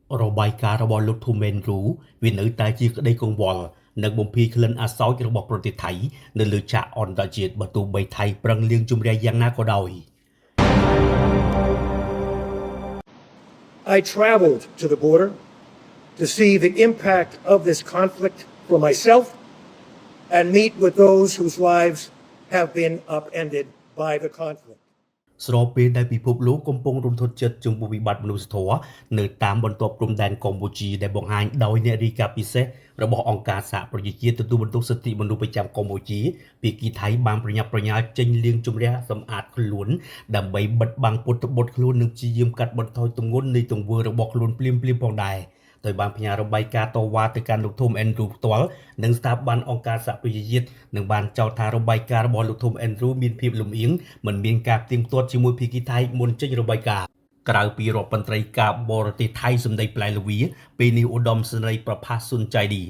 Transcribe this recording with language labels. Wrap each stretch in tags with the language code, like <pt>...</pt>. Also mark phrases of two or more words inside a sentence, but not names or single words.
<km>របាយការណ៍របស់លោកធូមែនរូវានៅតែជាក្តីកង្វល់និងបំភីក្លិនអាសោចរបស់ប្រទេសថៃនៅលើឆាកអន្តរជាតិបើទោះបីថៃប្រឹងលាងជម្រះយ៉ាងណាក៏ដោយ</km> <en>I traveled to the border to see the impact of this conflict for myself and meet with those whose lives have been upended by the conflict.</en> <km>ស្របពេលដែលពិភពលោកកំពុងរន្ធត់ចិត្តចំពោះវិបត្តិមនុស្សធម៌នៅតាមបន្ទាប់ព្រំដែនកម្ពុជាដែលបង្ហាញដោយអ្នករាយការណ៍ពិសេសរបស់អង្គការសហប្រជាជាតិទទួលបន្ទុក សិទ្ធិមនុស្សប្រចាំកម្ពុជាភាគីថៃបានប្រញាប់ប្រញាល់ចេញលាងជម្រះសម្អាតខ្លួនដើម្បីបិទបាំងពុតត្បុតខ្លួននិងព្យាយាមកាត់បន្ថយទម្ងន់នៃទង្វើរបស់ខ្លួនភ្លាមៗផងដែរដោយបានផ្ញើរបាយការណ៍តវ៉ាទៅកាន់លោកធូមអែនឌ្រូផ្ទាល់និងស្ថាប័នអង្គការសហប្រជាជាតិនិងបានចោទថារបាយការណ៍របស់លោកធូមអែនឌ្រូមានភាពលំអៀងមិនមានការផ្ទៀងផ្ទាត់ជាមួយភាគីថៃមុនចេញរបាយការណ៍ក្រៅពីរដ្ឋមន្ត្រីការបរទេសថៃសម្ដីប្លែកល្វីពេលនេះឧត្តមសេនីយ៍ប្រផាសសុនចៃឌី</km>